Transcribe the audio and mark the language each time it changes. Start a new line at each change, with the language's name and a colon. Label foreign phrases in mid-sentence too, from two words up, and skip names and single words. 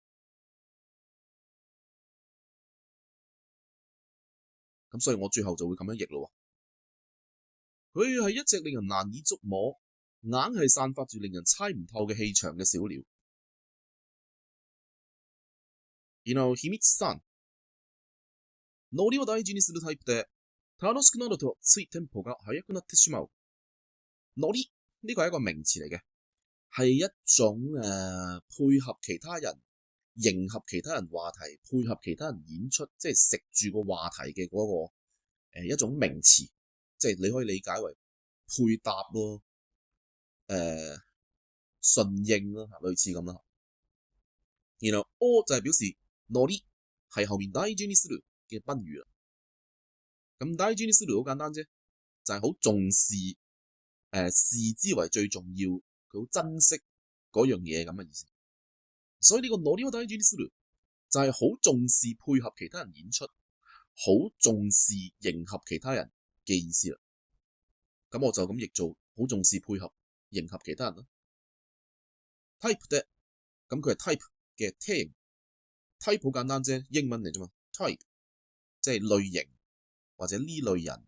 Cantonese: 咁所以我最後就會咁樣譯咯。佢係一隻令人難以捉摸、硬係散發住令人猜唔透嘅氣場嘅小鳥。秘密3、
Japanese: ノリを大事にするタイプで、楽しくなるとついテンポが速くなってしまう。
Cantonese: ノリ呢個係一個名詞嚟嘅，係一種配合其他人、迎合其他人話題、配合其他人演出，即係食住個話題嘅嗰個一種名詞，即係你可以理解為配搭咯，順應咯，類似咁啦。然後O就係表示ノリ係後面
Japanese: 大事にする
Cantonese: 嘅賓語啦。咁
Japanese: 大事にする
Cantonese: 好簡單啫，就係好重視，視之為最重要，佢好珍惜嗰樣嘢咁嘅意思。所以呢個
Japanese: ノリを大事にする
Cantonese: 就係好重視配合其他人演出，好重視迎合其他人嘅意思啦。咁我就咁譯做好重視配合迎合其他人啦。type 啫，咁佢係 type 嘅體型。type 好簡單啫，英文嚟啫嘛。type 即係類型或者呢類人。